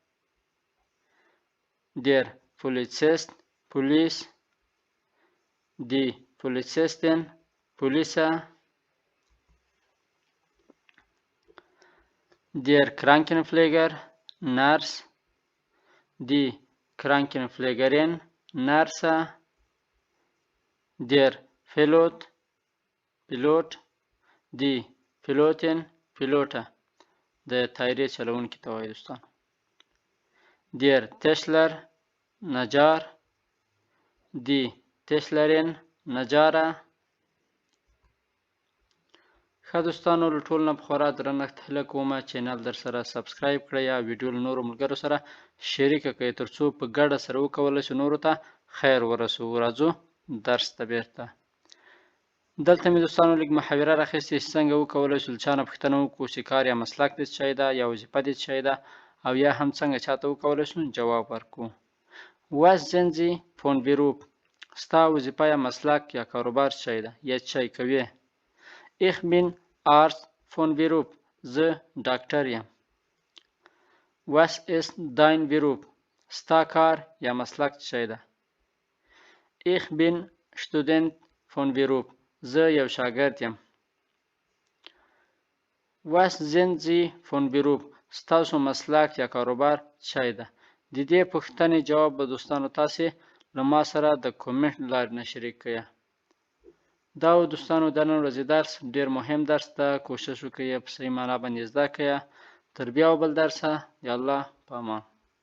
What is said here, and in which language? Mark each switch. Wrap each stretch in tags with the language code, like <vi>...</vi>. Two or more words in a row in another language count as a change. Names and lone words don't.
<de>Der Polizist پولیس، die Polizistin پولیسه، der Krankenpfleger نرس، die Krankenpflegerin نرسه، der Pilot پیلوت، die Pilotin</de> <ps>پیلوته د طیارې چلونکي ته وایي دوستان.</ps> <de>der Tischler نجار، die Tischlerin نجاره.</de> <ps>ښه دوستانو له ټولو نه په خورا درنښت هیله کومه چینل در سره سبسکرایب کړئ او ویډیو له نورو ملګرو سره شریکه کړئ ترڅو په ګډه سره وکولی شو نورو ته خیر ورسوو. راځو درس ته بیرته. دلته مې دوستانو لږ محاوره راخیستې چې څنګه وکولی شو له چا نه پوښتنه وکړو چې کار یا مسلک دې څه شی ده یا وظیفه دې څه شی ده او یا هم څنګه چاته وکولی شو جواب ورکړو.</ps> <de>Was sind Sie von Beruf؟</de> <ps>ستا وظیفه یا مسلک یا کاروبار چی ده یا چی کوي؟</ps> <de>Ich bin Arzt von Beruf.</de> <ps>زه ډاکټر یم.</ps> <de>Was ist dein Beruf؟</de> <ps>ستا کار یا مسلک چی ده؟</ps> <de>Ich bin Student von Beruf.</de> <ps>زه یو شاګرد یم.</ps> <de>Was sind Sie von Beruf؟</de> <ps>ستاسو مسلک یا کاروبار چی ده؟ د دې پوښتنې جواب به دوستانو تاسې له ما سره د کومنټ له لارې نه شریک کړئ. دا و دوستانو د نن ورځې درس ډېر مهم درس ده. کوشش وکړئ په صحیح معنا باندې زده کړئ. تر بیا و بل درسه د الله په امان.</ps>